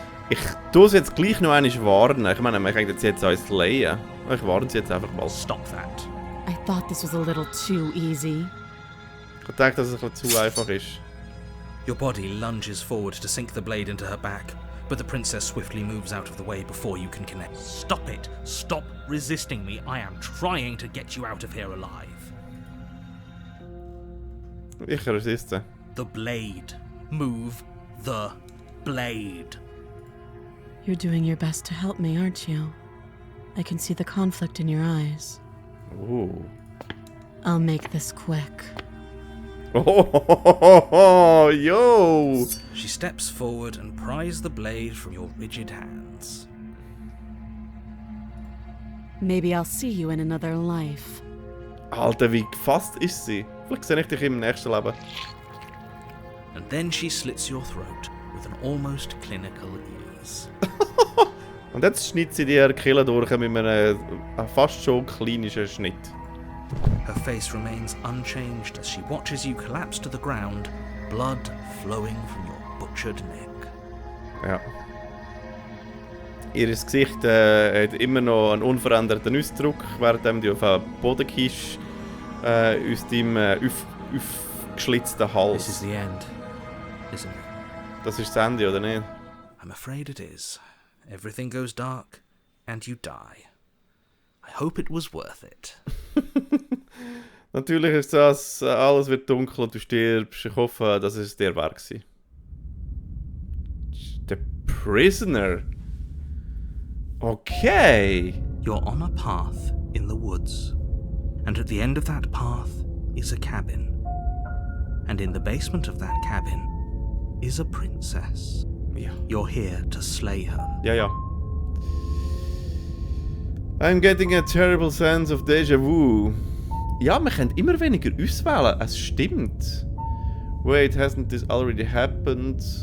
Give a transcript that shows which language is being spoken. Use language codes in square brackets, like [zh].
[de] Ich tue sie jetzt gleich noch einmal warnen. Ich meine, wir können jetzt uns slayen. Ich warne sie jetzt einfach mal. [en] Stop that. I thought this was a little too easy. [de] Ich denke, dass es ein bisschen zu einfach ist. [en] Your body lunges forward to sink the blade into her back, but the princess swiftly moves out of the way before you can connect. Stop it! Stop resisting me! I am trying to get you out of here alive. [de] Ich resiste. [en] The blade. Move the blade. You're doing your best to help me, aren't you? I can see the conflict in your eyes. Ooh. I'll make this quick. Oh, yo! She steps forward and, and pries the blade from your rigid hands. Maybe I'll see you in another life. [de] Alter, wie gefasst ist sie? Vielleicht sehe ich dich im nächsten Leben. [en] And then she slits your throat with an almost clinical ease. [de] Und jetzt schneidet sie dir die Kehle durch mit einem fast schon klinischen Schnitt. [en] Her face remains unchanged as she watches you collapse to the ground, blood flowing from your butchered neck. [de] Ja. Ihr Gesicht hat immer noch einen unveränderten Ausdruck, während du auf den Boden kischst, aus deinem aufgeschlitzten Hals. [en] This is the end, isn't it? [de] Das ist das Ende, oder nicht? [en] I'm afraid it is. Everything goes dark, and you die. I hope it was worth it. [de] Natürlich ist das, alles wird dunkel und du stirbst. Ich hoffe, dass es dir wert war. [en] The Prisoner. Okay. You're on a path in the woods, and at the end of that path is a cabin. And in the basement of that cabin is a princess. [de] Ja. [en] You're here to slay her. [de] Ja. [en] I'm getting a terrible sense of déjà vu. [de] Ja, wir können immer weniger auswählen. Es stimmt. [en] Wait, hasn't this already happened?